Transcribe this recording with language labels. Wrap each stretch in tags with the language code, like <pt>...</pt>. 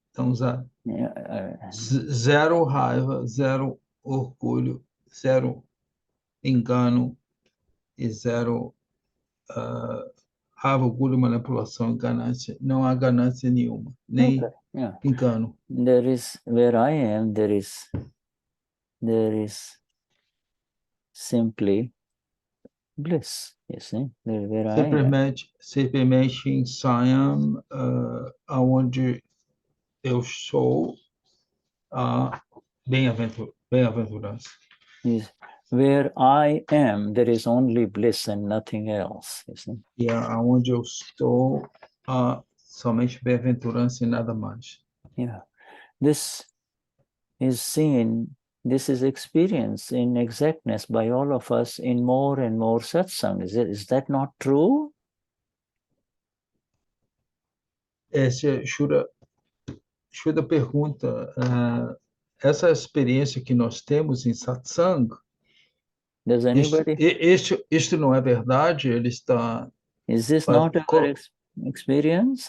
<pt>Então, zero raiva, zero orgulho, zero engano e zero raiva, orgulho, manipulação, ganância. Não há ganância nenhuma, nem engano.</pt> <en>There is, where I am, there is simply bliss, you see, where</en> <pt>simplesmente em Saiyam, aonde eu sou a bem-aventurança.</pt> <en>Where I am, there is only bliss and nothing else, you see.</en> <pt>E aonde eu estou, somente bem-aventurança e nada mais.</pt> <en>This is seen this is experienced in exactness by all of us in more and more satsang. Is that not true?</en> <pt>Shuddha pergunta, essa experiência que nós temos em satsang,</pt> <en>Does anybody?</en> <pt>isto não é verdade? Ele está,</pt> <en>Is this not our experience?</en>